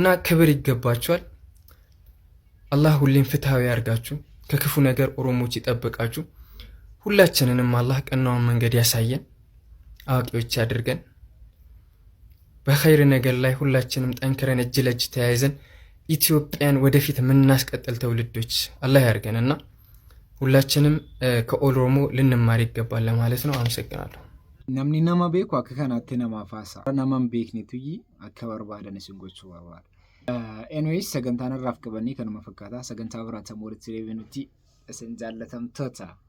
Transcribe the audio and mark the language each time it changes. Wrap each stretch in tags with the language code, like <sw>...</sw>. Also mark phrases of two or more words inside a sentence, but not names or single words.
<am>ክብር ይገባቸዋል። አላህ ሁሌም ፍትሃዊ ያርጋችሁ፣ ከክፉ ነገር ኦሮሞች ይጠብቃችሁ። ሁላችንንም አላህ ቀናውን መንገድ ያሳየን፣ አዋቂዎች ያድርገን። በኸይር ነገር ላይ ሁላችንም ጠንክረን እጅ ለእጅ ተያይዘን ኢትዮጵያን ወደፊት የምናስቀጥል ትውልዶች አላህ ያርገንና ሁላችንም ከኦሮሞ ልንማር ይገባል ለማለት ነው። አመሰግናለሁ።</am> <om>namni nama beeku akka kanaatti nama faasa nama hin beeknetu akka barbaadan isin gochuu barbaada. Anyways sagantaan irraaf qabannee kanuma fakkaata. Sagantaa biraatti walitti deebinutti isin jaallatamtoota</om>